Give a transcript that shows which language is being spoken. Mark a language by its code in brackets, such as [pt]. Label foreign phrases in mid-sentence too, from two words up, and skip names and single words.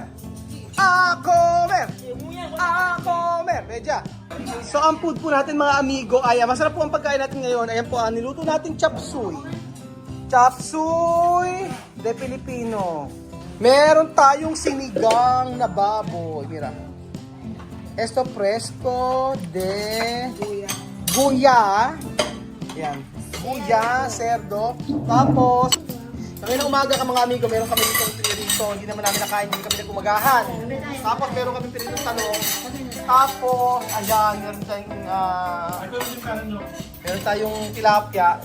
[es] Akomer! Akomer! Medya. [tl] So ang food po natin mga amigo ay masarap po ang pagkain natin ngayon. Ayan po, niluto natin chapsuy. Chapsuy de Filipino. Meron tayong sinigang na baboy. [es] Mira. Esto fresco de guya. Ayan. Guya, cerdo. [tl] Tapos, ngayon umaga ka mga amigo, meron kami ditong pirito. Hindi naman namin nakain, hindi kami nagkumagahan. Tapos, meron kami piritong talong. Tapos, ayan, meron tayong tilapia.